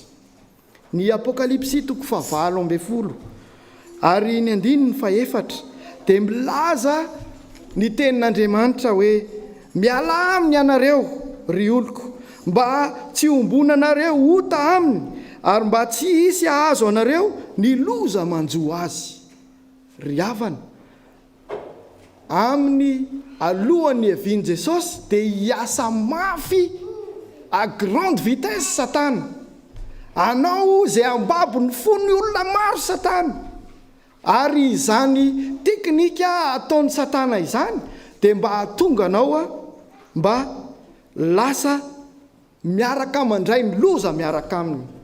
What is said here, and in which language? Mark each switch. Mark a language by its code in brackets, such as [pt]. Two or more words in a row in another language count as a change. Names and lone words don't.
[mg] Ny Apokalipsy 9:20 ary ny 9:4 dia milaza ny tenin'Andriamanitra hoe miala aminy ianareo ry oloko, mba tsy ombonanareo ota aminy, ary mba tsy hisy ahazo anareo ny loza manjo azy. Ry havana, amin'ny alohan'ny aviany Jesosy dia hiasa mafy [fr] à grande vitesse [mg] Satana. Anao izay ambabo ny fon'ny olona maro Satana, ary izany teknika ataon'ny Satana izany dia mba hahatonga anao mba lasa miaraka mandray ny loza miaraka aminy.